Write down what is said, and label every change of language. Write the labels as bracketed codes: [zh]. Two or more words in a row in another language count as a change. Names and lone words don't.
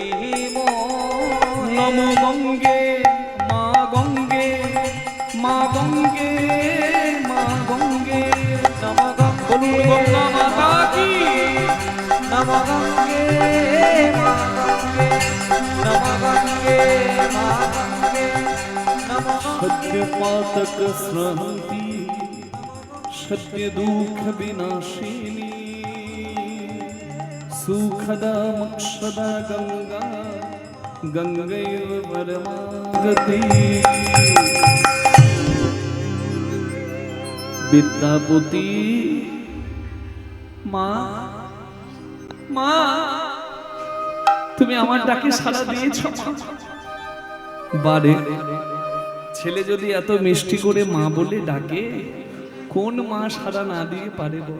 [bn] নম গঙ্গে মা গঙ্গে, মা গঙ্গে, মা গঙ্গে, নম বলুন গঙ্গা মাতা কি। নম গঙ্গে মা গঙ্গে, নম গঙ্গে মা গঙ্গে, নম [sa] सत्य पातक स्रहंती सत्य दुख विनाशिनी सुखदा मोक्षदा गंगा गंगैव परमागति। [bn] विद्यापति মা, মা তুমি আমার ডাকে সাড়া দিয়েছো মা। বারে ছেলে যদি এত মিষ্টি করে মা বলে ডাকে, কোন মা সাড়া না দিয়ে পারে বল?